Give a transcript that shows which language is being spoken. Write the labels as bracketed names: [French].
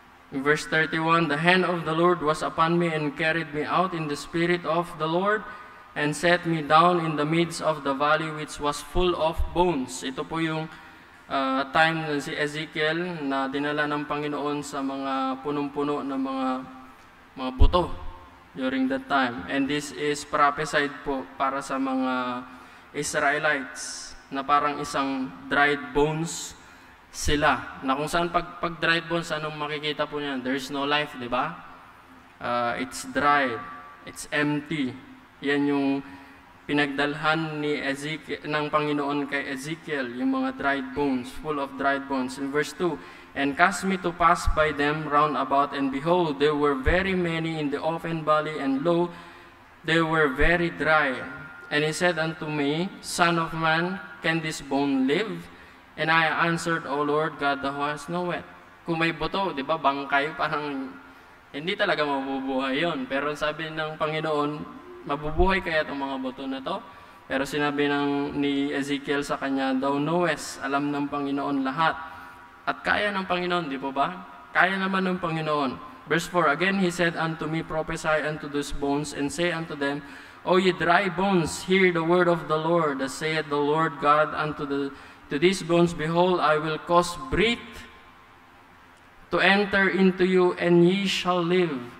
[English] In verse 31, the hand of the Lord was upon me and carried me out in the spirit of the Lord and set me down in the midst of the valley which was full of bones. [Filipino] Ito po yung time na si Ezekiel na dinala ng Panginoon sa mga punong-puno na mga buto [English] during that time. And this is prophesied [Filipino] po para sa mga Israelites na parang isang dried bones sila. Na kung saan pag [English] dried bones, [Filipino] anong makikita po niyan? [English] There's no life, di ba? It's dried. It's empty. [Filipino] Yan yung pinagdalhan ni Ezekiel, ng Panginoon kay Ezekiel, yung mga dried bones, [English] full of dried bones. In verse 2, and cast me to pass by them round about, and behold, there were very many in the open valley, and lo, they were very dry. And he said unto me, Son of man, can this bone live? And I answered, O Lord God, thou hast knoweth. [Filipino] Kung may buto, di ba, bangkay, parang hindi talaga mabubuhay yon. Pero sabi ng Panginoon, mabubuhay kaya itong mga buto na to? Pero sinabi ni Ezekiel sa kanya, [English] thou knowest, [Filipino] alam ng Panginoon lahat. At kaya ng Panginoon, di po ba? Kaya naman ng Panginoon. [English] Verse 4, again he said unto me, prophesy unto those bones, and say unto them, O ye dry bones, hear the word of the Lord, as saith the Lord God to these bones, behold, I will cause breath to enter into you, and ye shall live.